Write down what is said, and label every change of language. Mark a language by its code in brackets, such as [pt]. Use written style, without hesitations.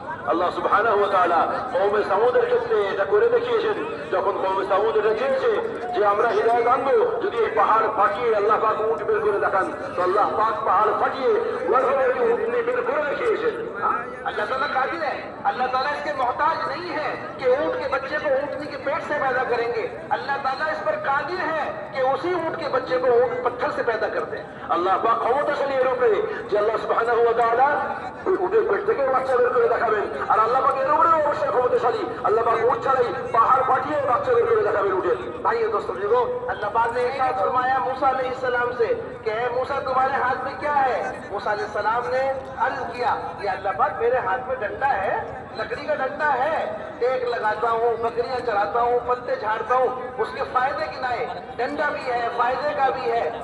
[bn] আল্লাহ সুবহানাহু ওয়া তাআলা কওমে সামুদের ক্ষেত্রে এটা করে দেখিয়েছেন। যখন কওমে সামুদ এটা চেয়েছে যে আমরা হিদায়াত আনবো, যদি এই পাহাড় ফাটিয়ে আল্লাহ পাক উট বের করে দেখান, তো আল্লাহ পাক পাহাড় ফাটিয়ে ওইভাবে উটনি বের করে দেখিয়েছেন। [hi] अल्लाह ताला कादिर है। अल्लाह ताला इसके मोहताज नहीं है कि ऊँट के बच्चे को ऊँटनी के पेट से पैदा करेंगे। अल्लाह ताला इस पर कादिर है कि उसी ऊँट के बच्चे को ऊँट पत्थर से पैदा कर दे। [bn] আল্লাহ পাক ক্ষমতাশালী এর উপরে যে আল্লাহ সুবহানাহু ওয়া তাআলা উটের পেট থেকে বাচ্চা বের করে দেখাবেন, আর আল্লাহ পাক এর উপরে অবশ্যই ক্ষমতাশালী। আল্লাহ পাক উট ছাড়াই পাহাড় ফাটিয়ে বাচ্চা বের করে দেখাবেন উটের। [hi] भाइयों दोस्तों बुजुर्गों, अल्लाह पाक ने इरशाद फरमाया मूसा अलैहिस्सलाम से कि हे मूसा तुम्हारे हाथ में क्या है? मूसा अलैहिस्सलाम ने अर्ज किया, या अल्लाह पाक मेरे हाथ में डंडा है, लकड़ी का डंडा है, टेक लगाता हूँ, बकरियां चराता हूँ, पत्ते झाड़ता हूँ, उसके फायदे गिनाए, डंडा भी है फायदे का भी है।